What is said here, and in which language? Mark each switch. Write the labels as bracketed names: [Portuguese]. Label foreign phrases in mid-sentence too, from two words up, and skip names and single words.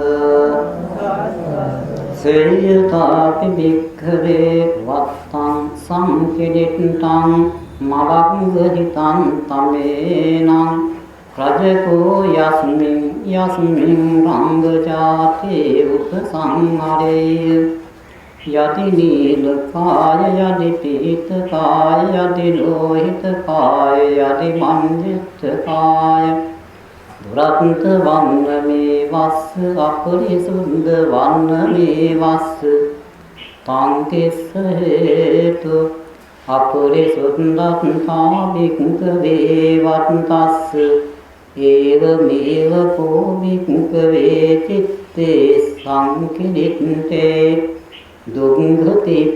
[Pali] සේයතාපි භික්ඛවේ වත්තං සංකිදිට්ඨං මවංගදිතං තමේනං රජකෝ යස්මින් රංගජාතේ උපසංහරේ යති නීලකාය යති පීතකාය යති ලෝහිතකාය යති මංජිත්තකාය දුරන්ත වන්නමේ වස්ස අපරිසුද්ධ වන්නමේ වස්ස තංකිස්ස හේතු අපරිසුද්ධත්තා භික්ඛවේ වත්තස්ස ඒව මේව කෝ භික්ඛවේ චිත්තේ සංකිදිත්තේ දුක්ඛති